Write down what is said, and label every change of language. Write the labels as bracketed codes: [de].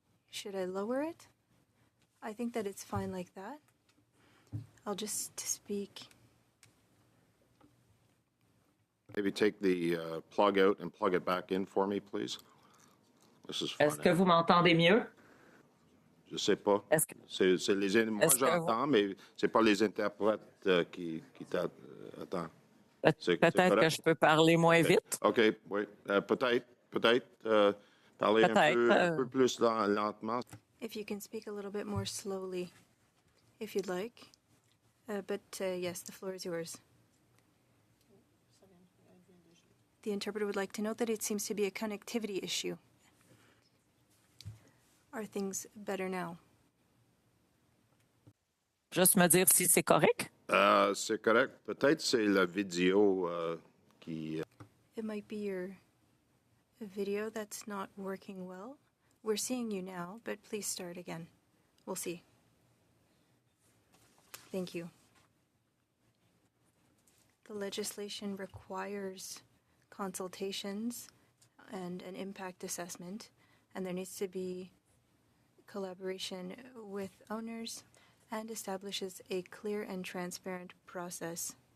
[en] Should I lower it? I think that it's fine like that. I'll just speak. Maybe take the plug out and plug it back in for me, please. This is fun. [fr] Est-ce que vous m'entendez mieux? Je sais pas. Est-ce que, Moi, j'entends, mais c'est pas les interprètes qui attendent. peut-être que je peux parler moins vite? OK, oui. Peut-être parler un peu plus lentement. [en] If you can speak a little bit more slowly, if you'd like. Yes, the floor is yours. The interpreter would like to note that it seems to be a connectivity issue. Are things better now? [fr] Juste me dire si c'est correct. C'est correct. Peut-être c'est la vidéo qui... [en] It might be your video that's not working well. We're seeing you now, but please start again. We'll see. Thank you. The legislation requires consultations and an impact assessment, and there needs to be collaboration with owners and establishes a clear and transparent process.